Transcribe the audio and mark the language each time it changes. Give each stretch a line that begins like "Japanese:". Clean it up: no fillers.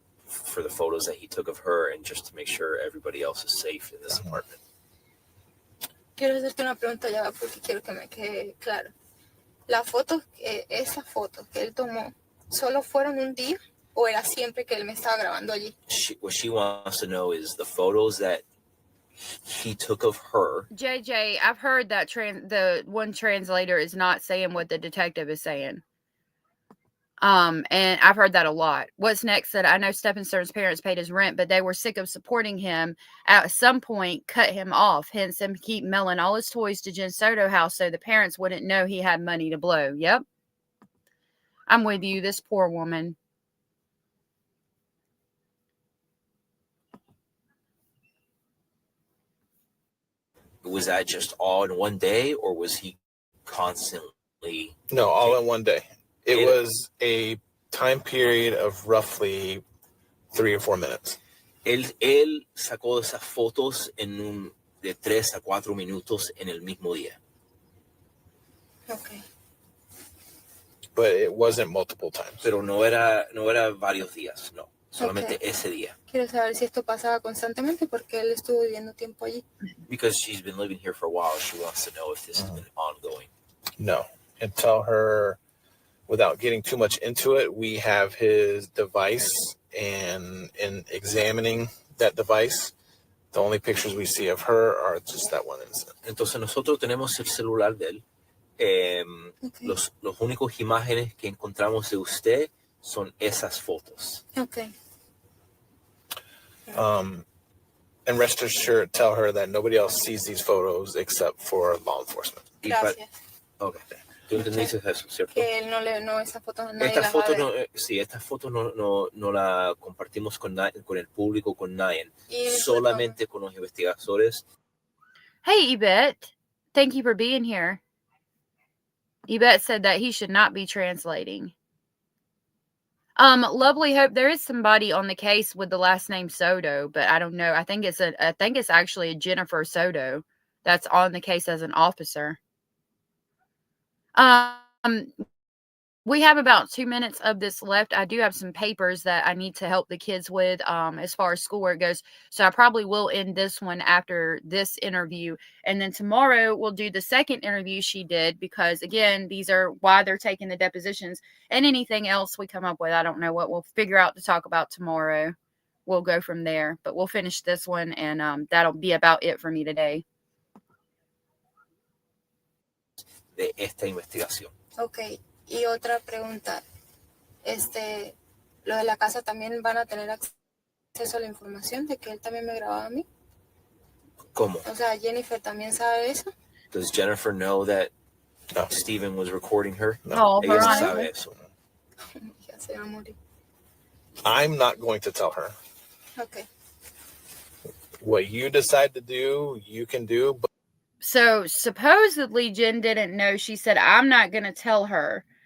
English: for the photos that he took of her and just to make sure everybody else is safe in this apartment.
Spanish: Quiero hacerte una pregunta ya porque quiero que me quede claro. Esas fotos que él tomó, ¿solo fueron un día o era siempre que él me estaba grabando allí?
English: What she wants to know is the photos that he took of her. JJ, I've heard that the one translator is not saying what the detective is saying. And I've heard that a lot. What's next said, I know Stephenstone's parents paid his rent, but they were sick of supporting him. At some point, cut him off. Hence him keep mailing all his toys to Jen Soto house so the parents wouldn't know he had money to blow. Yep. I'm with you. This poor woman. Was that just all in one day, or was he constantly? No, all in one day. It was a time period of roughly 3 or 4 minutes.
Spanish: Él sacó esas fotos de 3 a 4 minutos en el mismo día.
English: Okay. But it wasn't multiple times.
Spanish: Pero no era varios días, no. Solamente ese día. Quiero saber si esto pasaba constantemente porque él estuvo viviendo tiempo allí.
English: Because she's been living here for a while, she wants to know if this has been ongoing. No. And tell her, without getting too much into it, we have his device, and in examining that device, the only pictures we see of her are just that one incident.
Spanish: Entonces nosotros tenemos el celular de él.
English: Okay.
Spanish: Los únicos imágenes que encontramos de usted son esas fotos.
English: Okay. And rest assured, tell her that nobody else sees these photos except for law enforcement.
Spanish: Gracias.
English: Okay.
Spanish: ¿Tú entendiste eso, cierto? Que él no esas fotos nadie Estas las va a fotos ver. estas fotos no la compartimos con el público, con nadie. Y Solamente con los investigadores.
English: Hey, Yvette. Thank you for being here. Yvette said that he should not be translating. Lovely Hope, there is somebody on the case with the last name Soto, but I don't know. I think it's actually a Jennifer Soto that's on the case as an officer. We have about 2 minutes of this left. I do have some papers that I need to help the kids with as far as schoolwork goes. So I probably will end this one after this interview. And then tomorrow we'll do the second interview she did because, again, these are why they're taking the depositions. And anything else we come up with, I don't know what we'll figure out to talk about tomorrow. We'll go from there. But we'll finish this one, and that'll be about it for me today.
Spanish: De esta investigación.
English: Okay.
Spanish: Y otra pregunta, lo de la casa, ¿también van a tener acceso a la información de que él también me grababa a mí? ¿Cómo? O sea, Jennifer también sabe eso.
English: Does Jennifer know that Stephen was recording her?
Spanish: No, Ella no sabe eso. Ya se va a morir.
English: I'm not going to tell her. Okay. What you decide to do, you can do. But So supposedly Jen didn't know. She said, I'm not going to tell her.